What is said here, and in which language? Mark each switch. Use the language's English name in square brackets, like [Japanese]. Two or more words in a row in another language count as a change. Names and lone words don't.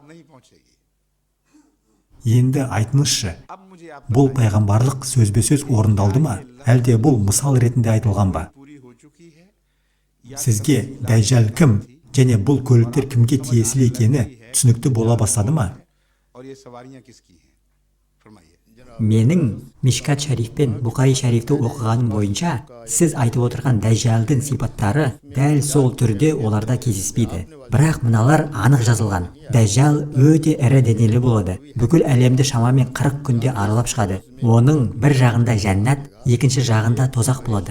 [Kazakh] Енді айтыңызшы, бұл пайғамбарлық сөзбе-сөз орындалды ма, әлде бұл мысал ретінде айтылған ба? Сізге Дәжжал кім, және бұл көліктер кімге тиесілі екені түсінікті бола бастады ма? [Urdu] اور یہ سواریاں کس کی ہیں فرمائیے. [Kazakh] Менің Мишкат Шариф пен Бұхари Шарифті оқығаным бойынша, сіз айтып отырған дәжжалдың сипаттары дәл сол түрде оларда кездеспейді. Бірақ мыналар анық жазылған. Дәжжал өте ірі денелі болады. Бүкіл әлемді шамамен 40 күнде аралап шығады. Оның бір жағында жәннат, екінші жағында тозақ болады.